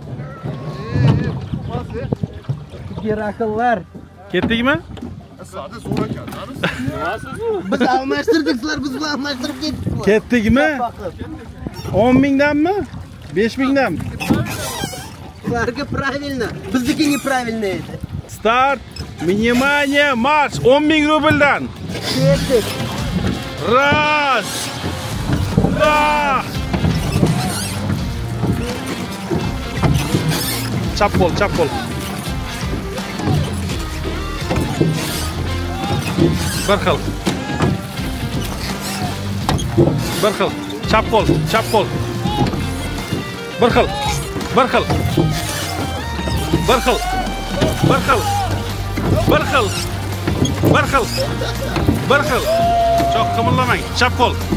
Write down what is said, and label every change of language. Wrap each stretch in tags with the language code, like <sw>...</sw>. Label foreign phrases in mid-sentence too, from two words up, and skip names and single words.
<uz>Gerakllar. Ketdikmi? Sadi zo'r ekan. Nimasiz bu? Biz almashtirdik, sizlar biz bilan almashtirib ketdik. Ketdikmi? 10 mingdanmi? 5 mingdanmi? Sizlarga правильно, biznikiga правильно edi. Start.</uz> <ru>Внимание, марш.</ru> <uz>10 ming rubldan. Ketdik.</uz> <ru>Раз. Два.</ru> <uz>Chap bo'l. Bir xil. Chap bo'l. Bir xil.</uz> <tr>Çok kımıldamayın.</tr> <uz>Chap qo'l.</uz>